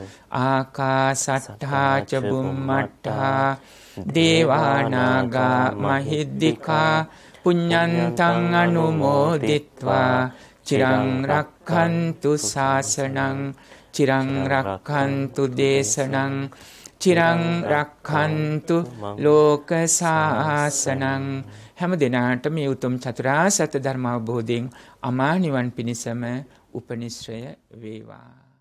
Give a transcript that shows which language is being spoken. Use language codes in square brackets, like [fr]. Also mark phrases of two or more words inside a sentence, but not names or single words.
[pi] ආකාසට්ඨා ච බුම්මට්ඨා දේවානාගා මහිද්దికා පුඤ්ඤන්තං අනුමෝදිත්වා චිරං රක්ඛන්තු ශාසනං චිරං රක්ඛන්තු දේශනං චිරං රක්ඛන්තු ලෝක ශාසනං. [si] හැම දිනාට මේ උතුම් චතුරාර්ය සත්‍ය ධර්ම අවබෝධයෙන් අමා නිවන් පිණසම උපනිශ්‍රය වේවා.